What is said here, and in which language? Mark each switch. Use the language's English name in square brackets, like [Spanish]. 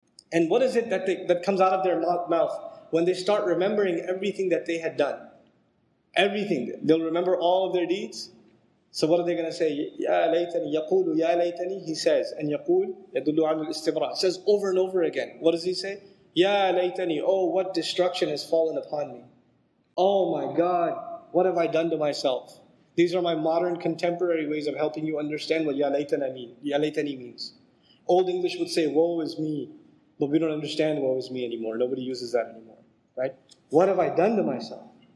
[English] And what is it that comes out of their mouth when they start remembering everything that they had done? Everything. They'll remember all of their deeds. So what are they going to say? [Arabic] يَا لَيْتَنِي يَقُولُ يَا لَيْتَنِي. [English] He says, and [Arabic] يَقُول يَدُلُّ عَلَى الْإِسْتِمْرَارِ. [English] Says over and over again. What does he say? [Arabic] يَا لَيْتَنِي. [English] Oh, what destruction has fallen upon me. Oh my God, what have I done to myself? These are my modern contemporary ways of helping you understand what يَا لَيْتَنِي means. Old English would say, woe is me. But we don't understand woe is me anymore. Nobody uses that anymore. Right? What have I done to myself?